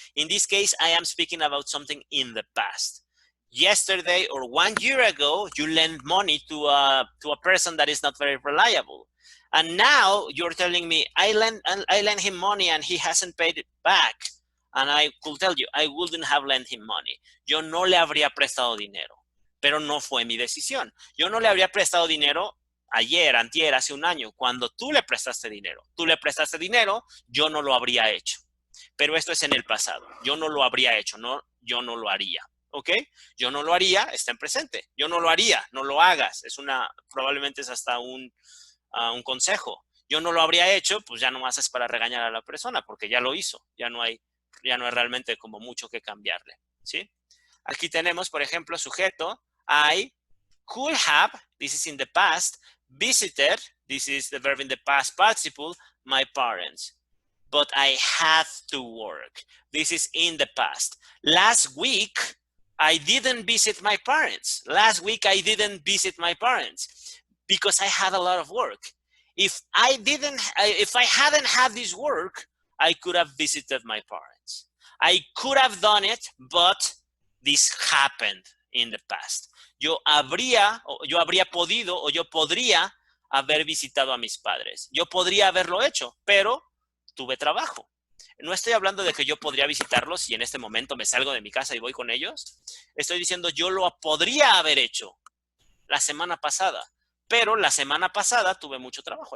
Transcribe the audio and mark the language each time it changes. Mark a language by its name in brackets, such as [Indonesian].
[English] In this case, I am speaking about something in the past. Yesterday or 1 year ago, you lent money to a person that is not very reliable. And now you're telling me, I lent him money and he hasn't paid it back. And I could tell you, I wouldn't have lent him money. [Spanish] Yo no le habría prestado dinero, pero no fue mi decisión. Yo no le habría prestado dinero ayer, antier, hace un año, cuando tú le prestaste dinero. Tú le prestaste dinero, yo no lo habría hecho. Pero esto es en el pasado. Yo no lo habría hecho, no, yo no lo haría. ¿Ok? Yo no lo haría, está en presente. Yo no lo haría, no lo hagas. Probablemente es hasta un consejo. Yo no lo habría hecho, pues ya nomás es para regañar a la persona, porque ya lo hizo. Ya no hay realmente como mucho que cambiarle. ¿Sí? Aquí tenemos, por ejemplo, sujeto. [English] I could have, this is in the past, visited, this is the verb in the past participle, my parents. But I had to work. This is in the past. Last week, I didn't visit my parents. Last week, I didn't visit my parents because I had a lot of work. If I hadn't had this work, I could have visited my parents. I could have done it, but this happened in the past. [Spanish] Yo podría o yo podría haber visitado a mis padres. Yo podría haberlo hecho, pero tuve trabajo. No estoy hablando de que yo podría visitarlos y en este momento me salgo de mi casa y voy con ellos. Estoy diciendo yo lo podría haber hecho la semana pasada, pero la semana pasada tuve mucho trabajo.